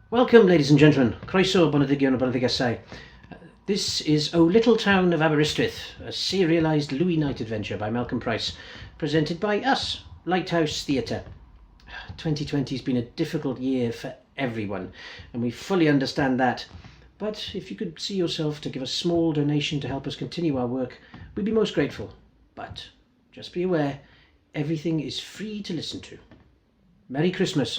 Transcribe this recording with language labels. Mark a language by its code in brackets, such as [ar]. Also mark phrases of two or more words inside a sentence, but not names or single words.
[en] Welcome, ladies and gentlemen. [cy] Croeso, boneddigion o boneddigesau. [en] This is O Little Town of Aberystwyth, a serialised Louis Knight adventure by Malcolm Price, presented by us, Lighthouse Theatre. 2020 has been a difficult year for everyone, and we fully understand that. But if you could see yourself to give a small donation to help us continue our work, we'd be most grateful. But just be aware, everything is free to listen to. Merry Christmas.